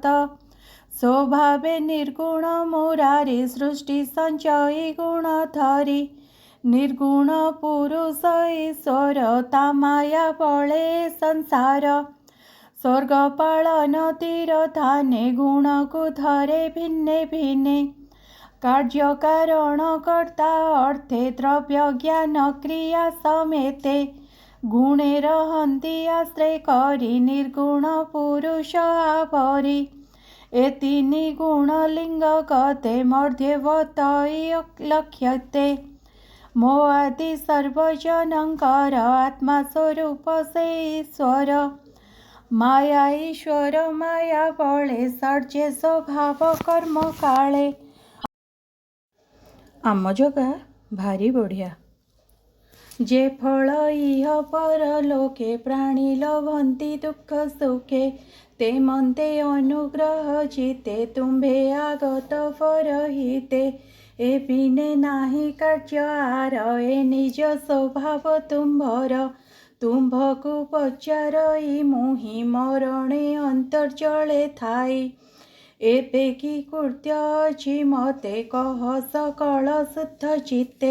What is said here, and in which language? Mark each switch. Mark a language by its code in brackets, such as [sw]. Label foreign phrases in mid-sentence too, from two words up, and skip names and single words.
[or] ସ୍ୱଭାବେ ନିର୍ଗୁଣ ମୁରାରି ସୃଷ୍ଟି ସଞ୍ଚୟି ଗୁଣ ଧରି। ନିର୍ଗୁଣ ପୁରୁଷ ଈଶ୍ୱର ତା ମାୟା ବଳେ ସଂସାର। ସ୍ୱର୍ଗ ପାଳନ ତୀର ଧାନେ ଗୁଣ କୋ ଧରେ ଭିନ୍ନେ ଭିନ୍ନେ। କାର୍ଯ୍ୟ କାରଣ କର୍ତ୍ତା ଅର୍ଥେ ଦ୍ରବ୍ୟ ଜ୍ଞାନ କ୍ରିୟା ସମେତେ। ଗୁଣେ ରହନ୍ତି ଆଶ୍ରୟ କରି ନିର୍ଗୁଣ ପୁରୁଷ ଆବରି। ଏ ତିନି ଗୁଣ ଲିଙ୍ଗ ଗତେ ମଧ୍ୟବତଇ ଲକ୍ଷ୍ୟତେ। ମୋ ଆଦି ସର୍ବଜନଙ୍କର ଆତ୍ମା ସ୍ୱରୂପ ସେ ଈଶ୍ୱର। ମାୟା ଈଶ୍ୱର ମାୟା ବଳେ ସର୍ଜେ ସ୍ୱଭାବ କର୍ମ କାଳେ। ଆମ ଜାଗା ଭାରି ବଢ଼ିଆ। ଯେ ଫଳ ଇହ ପରଲୋକେ ପ୍ରାଣୀ ଲଭନ୍ତି ଦୁଃଖ ସୁଖେ। ତେ ମନତେ ଅନୁଗ୍ରହ ଜିତେ ତୁମ୍ଭେ ଆଗତ ପରହିତେ। ଏ ବିନେ ନାହିଁ କାର୍ଯ୍ୟ ଆର ଏ ନିଜ ସ୍ୱଭାବ ତୁମ୍ଭର। ତୁମ୍ଭକୁ ପଚାରଇ ମୁହିଁ ମରଣେ ଅନ୍ତର୍ଜଳେ ଥାଇ। ଏବେ କି କୃତ୍ୟ ଅଛି ମତେ କହ ସକଳ ଶୁଦ୍ଧ ଚିତ୍ତେ।